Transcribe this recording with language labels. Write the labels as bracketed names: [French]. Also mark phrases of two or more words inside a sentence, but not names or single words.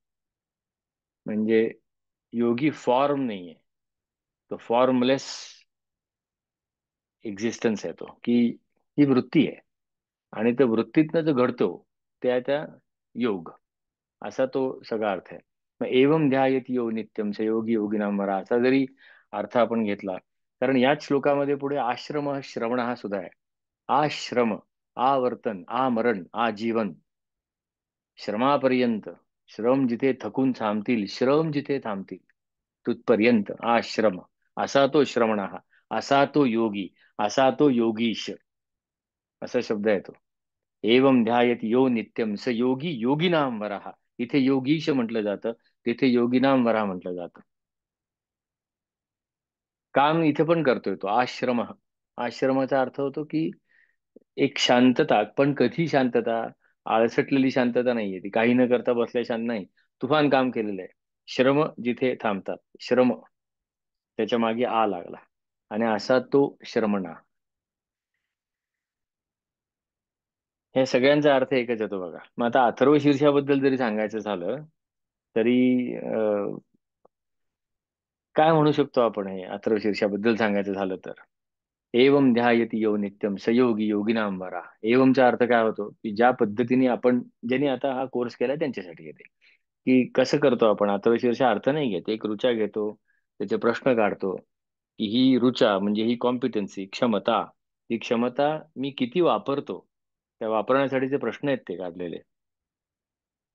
[Marathi] म्हणजे योगी फॉर्म नाहीये, तो [English] formless existence [Marathi] आहे तो, की ही वृत्ती आहे. आणि त्या वृत्तीतनं जो घडतो त्या योग, असा तो सगळा अर्थ आहे. मग [Sanskrit] एवम ध्यायती यो नित्यम स योगी योगिनाम वरा [Marathi] असा जरी अर्थ आपण घेतला, कारण याच श्लोकामध्ये पुढे आश्रम श्रवण हा सुद्धा आहे. आश्रम, आवर्तन, आमरण, आजीवन, श्रमापर्यंत. श्रम जिथे थकून थांबतील, श्रम जिथे थांबतील तुथपर्यंत आश्रम. असा तो श्रवण, असा तो योगी, असा तो योगीश, असा शब्द आहे तो. [Sanskrit] एवं ध्यायत यो नित्यम स योगी योगिनाम वराह. [Marathi] इथे योगीश म्हटलं जातं, तिथे [Sanskrit] योगिनाम वराह [Marathi] म्हटलं जातं. काम इथे पण करतोय तो आश्रम. आश्रमाचा अर्थ होतो की एक शांतता, पण कधी शांतता, आळसटलेली शांतता नाहीये ती, काही न करता बसल्या शांत नाही, तुफान काम केलेलं आहे. श्रम जिथे थांबतात, श्रम त्याच्या मागे आ लागला आणि असा तो श्रमणा. हे सगळ्यांचा अर्थ एकच येतो बघा. मग आता अथर्व शीर्षाबद्दल जरी सांगायचं झालं तरी काय म्हणू शकतो आपण हे अथर्व शीर्षाबद्दल सांगायचं झालं तर. [Sanskrit] एवम ध्यायती यो नित्यम सयोगी योगिनाम वरा. [Marathi] एवमचा अर्थ काय होतो की ज्या पद्धतीने आपण, ज्यांनी आता हा कोर्स केलाय त्यांच्यासाठी येते, की कसं करतो आपण अथर्व शीर्ष अर्थ नाही घेत, एक रुचा घेतो, त्याचे प्रश्न काढतो की ही रुचा म्हणजे ही कॉम्पिटन्सी, क्षमता, ही क्षमता मी किती वापरतो, त्या वापरण्यासाठीचे प्रश्न आहेत ते काढलेले.